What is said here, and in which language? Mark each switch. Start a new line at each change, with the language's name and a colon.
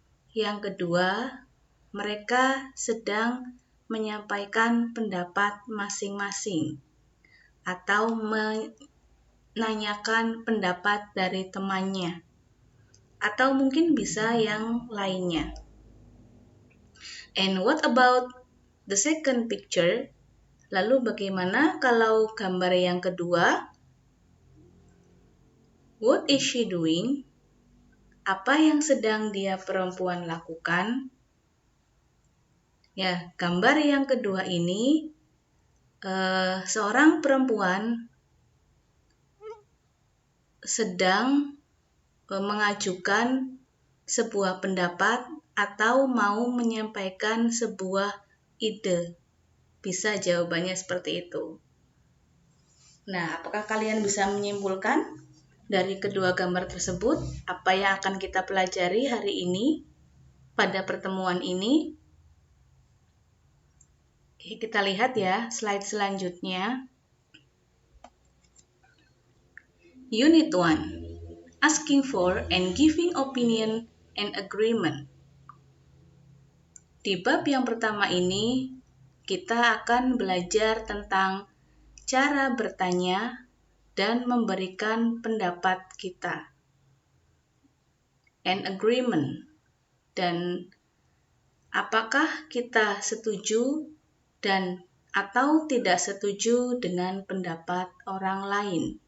Indonesian: Yang kedua, mereka sedang menyampaikan pendapat masing-masing atau menanyakan pendapat dari temannya, atau mungkin bisa yang lainnya.
English: And what about the second picture?
Indonesian: Lalu bagaimana kalau gambar yang kedua?
English: What is she doing?
Indonesian: Apa yang sedang dia perempuan lakukan? Ya, gambar yang kedua ini seorang perempuan sedang mengajukan sebuah pendapat atau mau menyampaikan sebuah ide. Bisa jawabannya seperti itu. Nah, apakah kalian bisa menyimpulkan dari kedua gambar tersebut apa yang akan kita pelajari hari ini pada pertemuan ini? Oke, kita lihat ya slide selanjutnya. Unit 1.
English: Asking for and giving opinion and agreement.
Indonesian: Di bab yang pertama ini, kita akan belajar tentang cara bertanya dan memberikan pendapat kita.
English: And agreement.
Indonesian: Dan apakah kita setuju dan atau tidak setuju dengan pendapat orang lain.